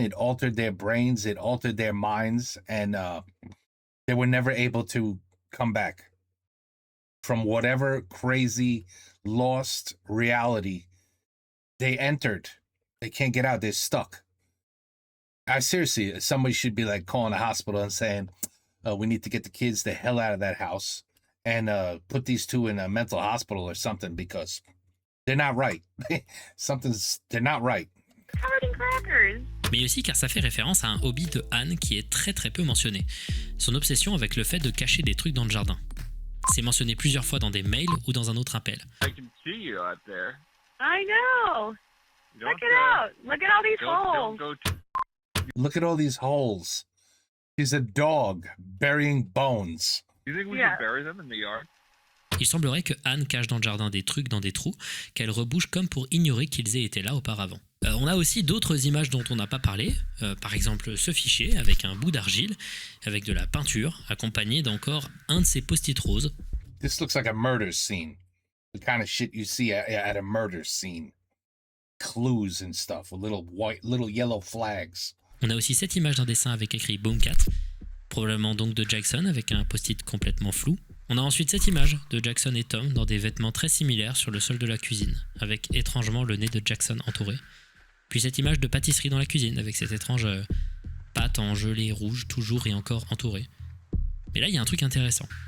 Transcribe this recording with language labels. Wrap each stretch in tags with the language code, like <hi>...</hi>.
<en>It altered their brains. It altered their minds, and they were never able to come back from whatever crazy lost reality they entered. They can't get out. They're stuck. I seriously, somebody should be like calling the hospital and saying, we need to get the kids the hell out of that house and put these two in a mental hospital or something because they're not right. They're not right. Covered in crackers.</en> <fr>Mais aussi car ça fait référence à un hobby de Anne qui est très très peu mentionné. Son obsession avec le fait de cacher des trucs dans le jardin. C'est mentionné plusieurs fois dans des mails ou dans un autre appel.</fr> <en>I can see you out there. I know. Don't, Check it out. Look at all these holes. Don't go too. Look at all these holes. She's a dog burying bones. You think we Yeah. should bury them in the yard?</en> <fr>Il semblerait que Anne cache dans le jardin des trucs dans des trous, qu'elle rebouche comme pour ignorer qu'ils aient été là auparavant. On a aussi d'autres images dont on n'a pas parlé, par exemple ce fichier avec un bout d'argile, avec de la peinture, accompagné d'encore un de ces post-it roses.</fr> <en>This looks like a murder scene. The kind of shit you see at a murder scene. Clues and stuff, with little yellow flags.</en> <fr>On a aussi cette image d'un dessin avec écrit Boomcat, probablement donc de Jackson avec un post-it complètement flou. On a ensuite cette image de Jackson et Tom dans des vêtements très similaires sur le sol de la cuisine, avec étrangement le nez de Jackson entouré. Puis cette image de pâtisserie dans la cuisine, avec cette étrange pâte en gelée rouge, toujours et encore entourée. Mais là, il y a un truc intéressant.</fr>